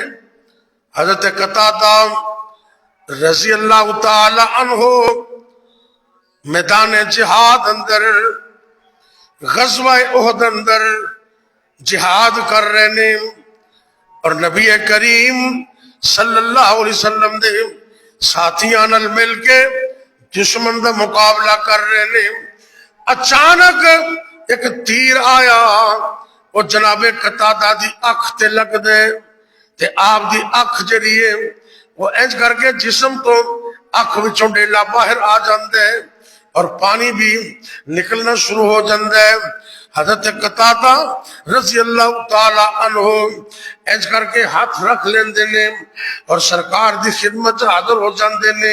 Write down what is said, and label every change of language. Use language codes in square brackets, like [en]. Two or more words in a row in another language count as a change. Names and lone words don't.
[pa] حضرت قتادہ [ar] رضی اللہ تعالی عنہ [pa] میدان جہاد اندر، غزوہ احد اندر جہاد کر رہے نے، اور نبی کریم [ar] صلی اللہ علیہ وسلم [pa] دے ساتھیاں نال مل کے دشمن دا مقابلہ کر رہے نے۔ اچانک ایک تیر آیا، وہ جناب قتادہ دی اکھ تے لگ دے، تے آپ دی اکھ جڑی ہے وہ انج کر کے جسم تو اکھ وچوں ڈیلا باہر آ جاندے، اور پانی بھی نکلنا شروع ہو جاندے۔ حضرت قتادہ [ar] رضی اللہ تعالی عنہ [pa] انج کر کے ہاتھ رکھ لیندے نے، اور سرکار دی خدمت حاضر ہو جاندے نے۔